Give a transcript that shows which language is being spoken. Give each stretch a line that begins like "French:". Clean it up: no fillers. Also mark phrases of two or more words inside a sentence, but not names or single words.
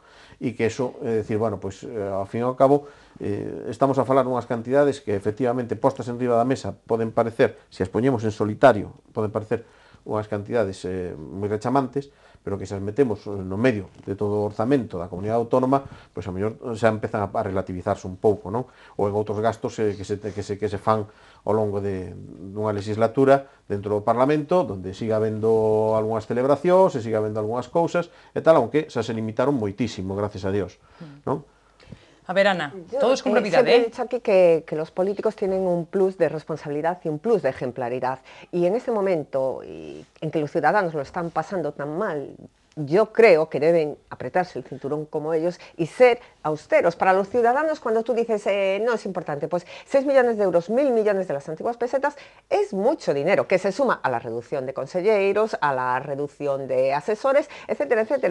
Galician: E que eso, decir, bueno, pois, ao fin e ao cabo, estamos a falar unhas cantidades que, efectivamente, postas en riba da mesa, poden parecer, se as poñemos en solitario, poden parecer unhas cantidades moi rechamantes, pero que se as metemos no medio de todo o orzamento da comunidade autónoma, pois a mellor xa empezan a relativizarse un pouco, non? Ou en outros gastos que se fan ao longo dunha legislatura dentro do Parlamento, donde siga habendo algunhas celebracións, e siga habendo algunhas cousas, e tal, aunque xa se limitaron moitísimo,
Spanish: gracias a Dios,
Galician: non?
Spanish: A ver, Ana, todos con brevidad, Siempre he dicho aquí que los políticos tienen un plus de responsabilidad y un plus de ejemplaridad. Y en este momento en que los ciudadanos lo están pasando tan mal, yo creo que deben apretarse el cinturón como ellos y ser austeros. Para los ciudadanos, cuando tú dices, no es importante, pues 6 millones de euros, 1.000 millones de las antiguas pesetas, es mucho dinero, que se suma a la reducción de conselleiros, a la reducción de asesores, etcétera, etcétera.